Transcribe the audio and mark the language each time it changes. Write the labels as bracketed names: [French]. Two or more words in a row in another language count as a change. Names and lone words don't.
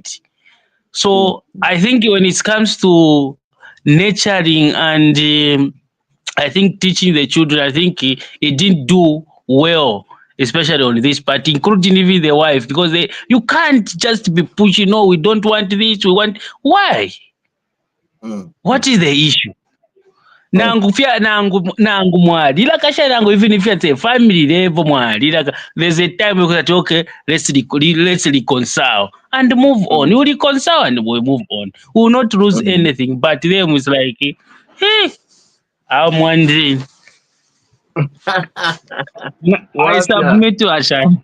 [English] So I think when it comes to nurturing and I think teaching the children, I think he didn't do well, especially on this part, including even the wife, because you can't just be pushing, no, we don't want this, we want, why? What is the issue? [Bemba] Nangu mwali ila kasha nangu [English] even if it's a family level mwali like there's a time we say okay, let's reconcile and move on. You reconcile and we move on. We will not lose anything. But them is like, hey, I'm wondering. I submit to Ashan.